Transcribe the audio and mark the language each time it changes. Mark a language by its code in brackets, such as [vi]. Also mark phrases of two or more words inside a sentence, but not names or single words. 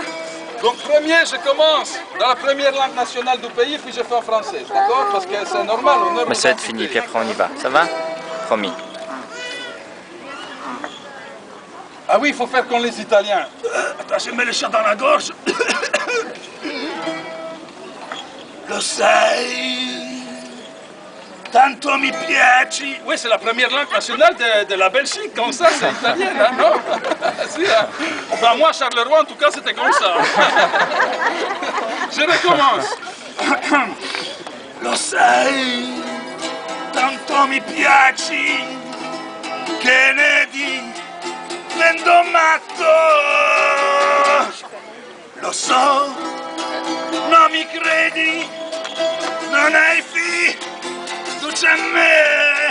[fr] Donc premier, je commence dans la première langue nationale du pays, puis je fais en français. D'accord? Parce que c'est normal. Mais ça va être fini, puis après on y va. Ça va? Promis. Ah oui, il faut faire comme les Italiens. Attends, je mets le chat dans la gorge. [it] Lo sai, tanto mi piaci. [fr] Oui, c'est la première langue nationale de la Belgique, comme ça, c'est italien, hein, non? Si, hein. Enfin, moi, Charleroi, en tout cas, c'était comme ça. Je recommence. [it] Lo sai, tanto mi piaci, che ne di? Vendo matto, lo so, non mi credi, non hai fiducia in me.